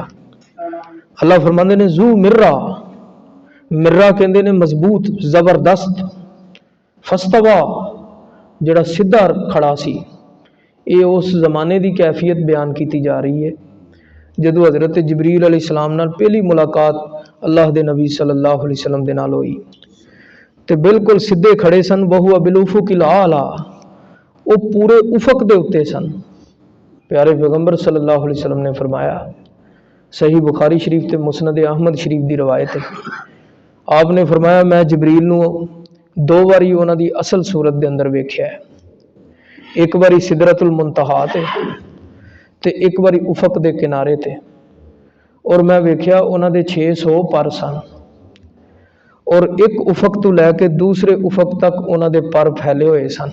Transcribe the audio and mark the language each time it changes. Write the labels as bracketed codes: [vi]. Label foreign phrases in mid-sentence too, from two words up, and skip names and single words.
[pa] اللہ فرماندے نے [ar] ذو مرة, [pa] مرہ کہندے نے مضبوط زبردست، فاستوی جہڑا سدھا کھڑا سی. [ur] یہ اس زمانے کی کیفیت بیان کی جا رہی ہے [pa] جدوں حضرت جبریل علیہ السلام نال پہلی ملاقات اللہ دے نبی [ar] صلی اللہ علیہ وسلم [pa] دے نال ہوئی تے بالکل سدھے کھڑے سن. [ar] وهو بالأفق الأعلى, [pa] او پورے افق دے اتے سن. پیارے پیغمبر [ar] صلی اللہ علیہ وسلم [pa] نے فرمایا، صحیح بخاری شریف تے مسند احمد شریف کی روایت ہے، آپ نے فرمایا میں جبریل نوں 2 باری اوہناں دی اصل صورت دے اندر ویکھیا ہے. ایک باری سدرۃ المنتہیٰ تے ایک باری افق دے کنارے تے، اور میں ویکھیا اوہناں دے 600 پر سن اور ایک افق تو لے کے دوسرے افق تک اوہناں دے پر پھیلے ہوئے سن.